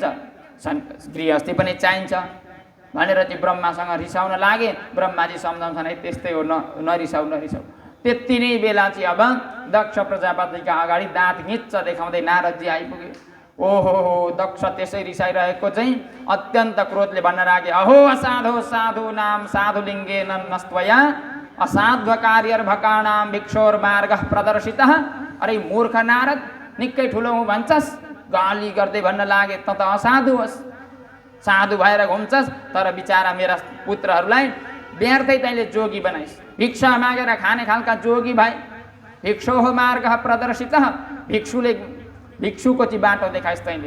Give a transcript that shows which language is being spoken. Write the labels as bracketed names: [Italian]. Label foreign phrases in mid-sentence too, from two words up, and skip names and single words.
[Nepali] गृहस्थी पनि चाहिन्छ भनेर चाहिँ ब्रह्मासँग रिसाउन लागे। ब्रह्माजी सम्झाउँछन्, है त्यस्तै हो, नरिसाउ नरिसाउ। त्यति नै बेला चाहिँ अब दक्ष प्रजापतिका अगाडि दाँत घिच्च देखाउँदै नारदजी आइपुगे। ओहो दक्ष त्यसै रिसाइरहेको चाहिँ अत्यन्त क्रोधले भन्न लागे, [Sanskrit] अहो असाधो साधु नाम साधुलिङ्गे नस्त्वया असाध्व कार्यर्भकाणाम भिक्षोर मार्ग प्रदर्शित। [Nepali] अरे मूर्ख नारद, निकै ठुलो हुँ भन्छस्, गाली गर्दै भन्न लागे, त त असाधु होस्, साधु भएर घुम्छस्, तर बिचारा मेरा पुत्रहरूलाई व्यर्थै तैँले जोगी बनाइस्, भिक्षा मागेर खाने खालका जोगी भाइ। [Sanskrit] भिक्षोह मार्ग प्रदर्शित, [Nepali] भिक्षुको चाहिँ बाटो देखाइस् तैँले।